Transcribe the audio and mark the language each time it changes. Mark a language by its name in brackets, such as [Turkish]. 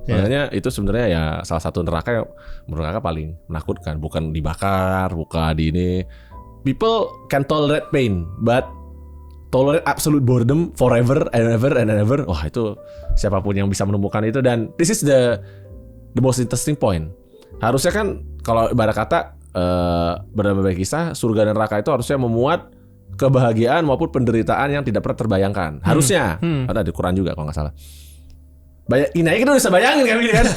[Indonesian] Makanya itu sebenarnya ya salah satu neraka yang menurut kakak paling menakutkan. Bukan dibakar, bukan di ini. [English] People can tolerate pain, but tolerate absolute boredom forever and ever. [Indonesian] Wah, itu siapapun yang bisa menemukan itu, dan [English] this is the most interesting point. [Indonesian] Harusnya kan kalau ibarat kata berbagai kisah surga dan neraka itu harusnya memuat kebahagiaan maupun penderitaan yang tidak pernah terbayangkan. Harusnya. Ada di Quran juga kalau nggak salah. Ini aja kita udah bisa bayangin kan gini kan.